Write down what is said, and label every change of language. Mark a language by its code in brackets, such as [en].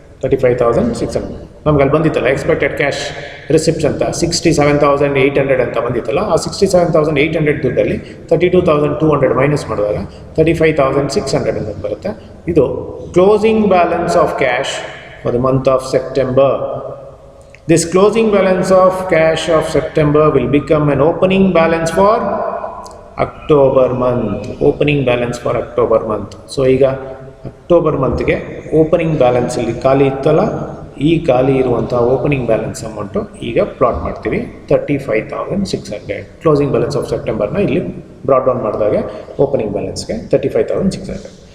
[kn] 35,600 ನಮ್ಗೆ ಅಲ್ಲಿ ಬಂದಿತ್ತಲ್ಲ expected cash receipts ಅಂತ 67,800 ಅಂತ ಬಂದಿತ್ತಲ್ಲ. ಆ 67,800 ದುಡ್ಡಲ್ಲಿ 32,200 ಮೈನಸ್ ಮಾಡಿದಾಗ 35,600 ಅಂತ ಬರುತ್ತೆ. [en] ಇದು closing balance of cash for the month of September. This closing balance of cash of September will become an opening balance for October month. Opening balance for October month. [kn] So ಈಗ October ಮಂತ್ಗೆ opening ಬ್ಯಾಲೆನ್ಸಲ್ಲಿ ಖಾಲಿ ಇತ್ತಲ್ಲ, ಈ ಖಾಲಿ ಇರುವಂಥ opening balance amount ಈಗ plot ಮಾಡ್ತೀವಿ 35,600. Closing balance of ಸೆಪ್ಟೆಂಬರ್ನ ಇಲ್ಲಿ brought down ಮಾಡಿದಾಗ ಓಪನಿಂಗ್ ಬ್ಯಾಲೆನ್ಸ್ಗೆ 35,600.